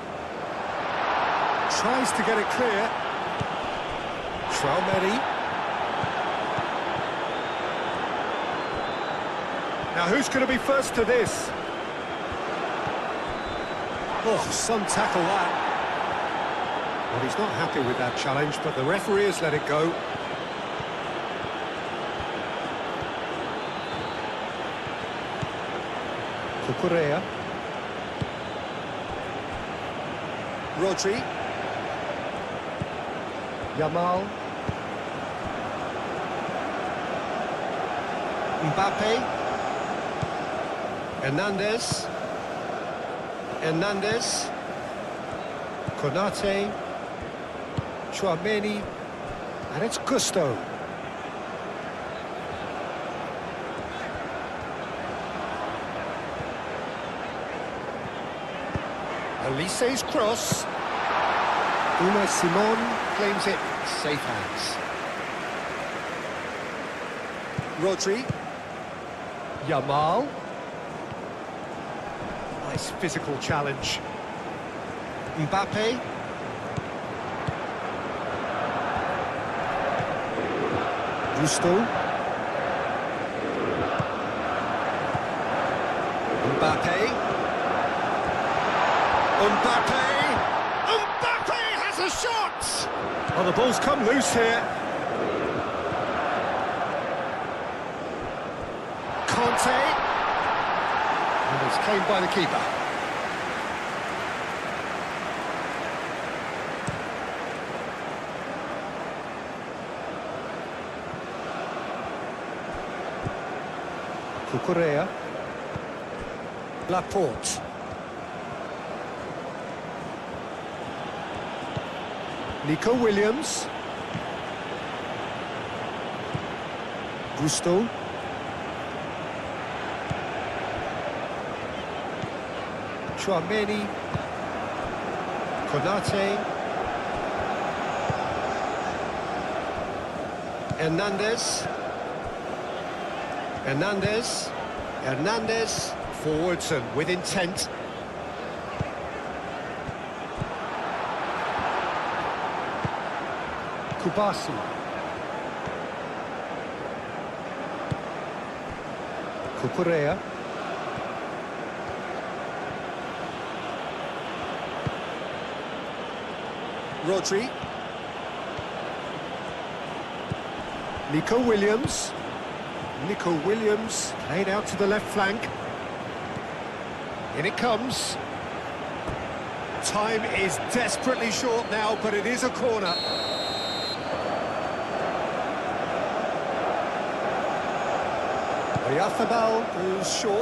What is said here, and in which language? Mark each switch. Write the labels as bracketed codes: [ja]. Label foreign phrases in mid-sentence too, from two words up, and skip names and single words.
[en] Tries to get it clear. Traumeri. Now who's going to be first to this? Oh, some tackle that. Well, he's not happy with that challenge, but the referee has let it go. Cucurella. Rodri. Yamal. Mbappe. Hernandez. Hernandez. Konate. Tchouaméni. And it's Gusto. Elise's cross. Una Simon claims it. Safe hands. Rodri. Yamal. Nice physical challenge. Mbappe. Gusto. Mbappe. Mbappe. Mbappe has a shot! Oh, the ball's come loose here. Conte. And it's claimed by the keeper. Cucurella. Laporte. Nico Williams. Gusto. Tchouaméni. Konate. Hernandez. Hernandez. Hernandez. Forwards and with intent. Kubasi. Cucurella. Rodri. Nico Williams. Nico Williams played out to the left flank. In it comes. Time is desperately short now, but it is a corner. Oyarzábal goes short.